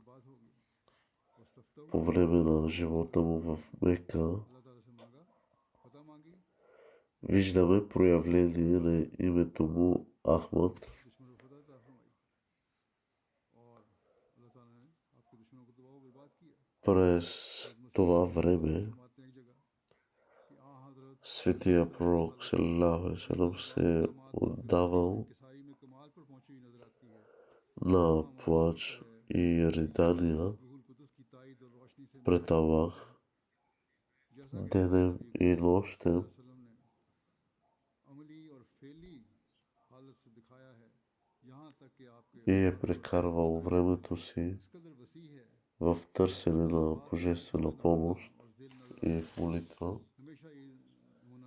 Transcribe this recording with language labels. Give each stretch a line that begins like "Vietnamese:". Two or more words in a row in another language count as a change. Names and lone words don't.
Bulgarian: По време на живота му в Мека виждаме проявление на името му Ахмад. През това време светия пророк
Arabic: صلى الله عليه وسلم
Bulgarian: се е отдавал на плач и ридания пред Аллах денем и нощем, и е прекарвал времето си в търсене на божествена помощ и в молитва.